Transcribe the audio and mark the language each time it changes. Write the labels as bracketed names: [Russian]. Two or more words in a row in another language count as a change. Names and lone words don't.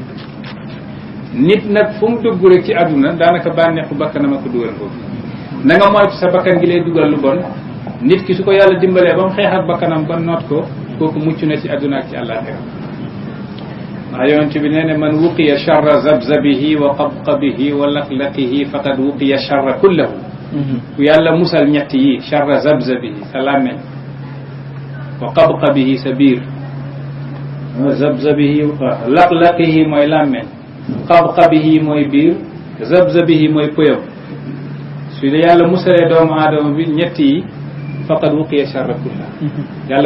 [Wolof] nit nag fu mu dugg rek ci àdduna daanaka bànneexu bakkanam a ko dugal foofu na nga moytu sa bakkan gi lay dugal lu bon nit ki su ko yàlla dimbalee ba mu xeex ak bakkanam ba noot ko kooku mucc na ci àdduna ak ci àllaaxira ndax yonent bi nee ne [Arabic] من وقي شر ذبذبه وقبقبه ولقلقه فقد وقي الشر كله [Wolof] ku yàlla musal ñett yi [Arabic] شر ذبذبه [Wolof] sa làmmeñ [Arabic] وقبقبه [Wolof] sa biir zabzabihi laqlaqihi mooy làmmeñ qabqabihi mooy biir zabzabihi mooy pëyam su dee yàlla musalee doomu aadama bi ñett yi [Arabic] فقد وقي الشر كله [Wolof] yàlla